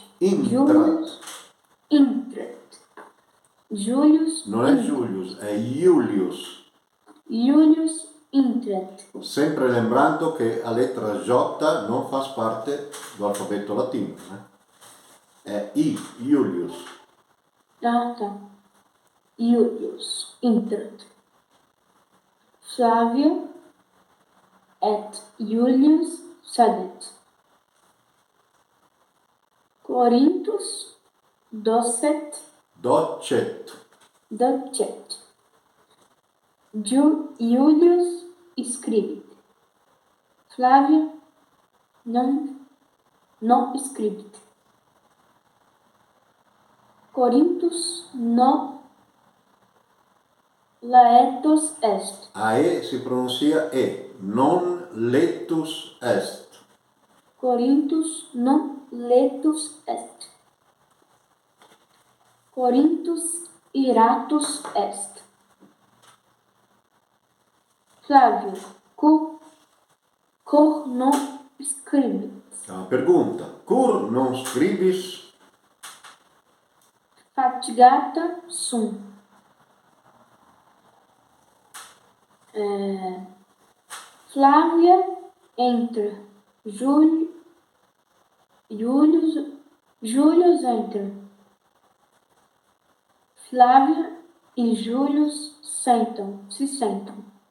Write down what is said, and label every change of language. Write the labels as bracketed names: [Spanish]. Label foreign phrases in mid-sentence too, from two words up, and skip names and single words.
[Latin] Július Intrate. Július. [Portuguese] Não é Július, é Július. [Latin] Július Intrate. [Portuguese] Sempre lembrando que a letra J não faz parte do alfabeto latino, né? É I, Július. Ah, tá. [Latin] Július Intrate. Flávia et Julius sedet. Corinthus docet. Julius scribit. Flávia non scribit. Corinthus non laetus est. [Portuguese] A E se pronuncia E, [Latin] non letus est. Corinthus non letus est. Corinthus iratus est. Flávio, cor non scribit. [Portuguese] Uma pergunta. [Latin] Cur non scribis? Fatigata sum. [Portuguese] Flávia entra. Julius entra. Flávia e Julius se sentam.